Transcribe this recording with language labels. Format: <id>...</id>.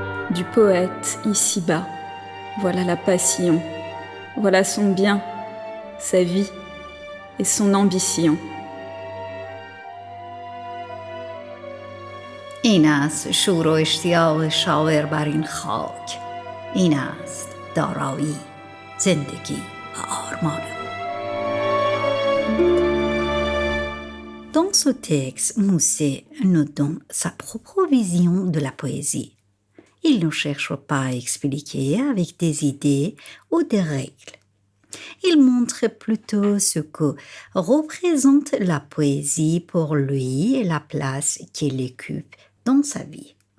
<fr>Du poète ici-bas, voilà la passion, voilà son bien, sa vie et son ambition.</fr> <fa>این است شور و اشتیاق شاعر بر این خاک، این است دارایی، زندگی و آرمان.</fa> <fr>Dans ce texte, Musset nous donne sa propre vision de la poésie. Il ne cherche pas à expliquer avec des idées ou des règles. Il montre plutôt ce que représente la poésie pour lui et la place qu'il occupe dans sa vie.</fr>